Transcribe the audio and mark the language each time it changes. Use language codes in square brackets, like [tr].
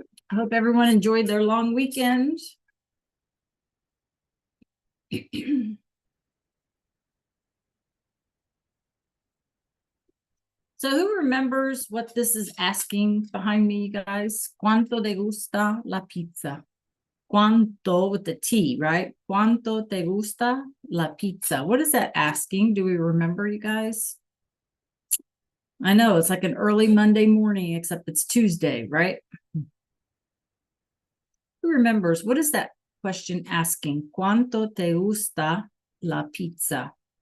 [en] I hope everyone enjoyed their long weekend. So who remembers what this is asking behind me, you guys? [es] ¿Cuánto te gusta la pizza? ¿Cuánto [en] with the T, right? [es] ¿Cuánto te gusta la pizza? [en] What is that asking? Do we remember, you guys? I know it's like an early Monday morning, except it's Tuesday, right? Who remembers? What is that question asking? [es] ¿Cuánto te gusta la pizza?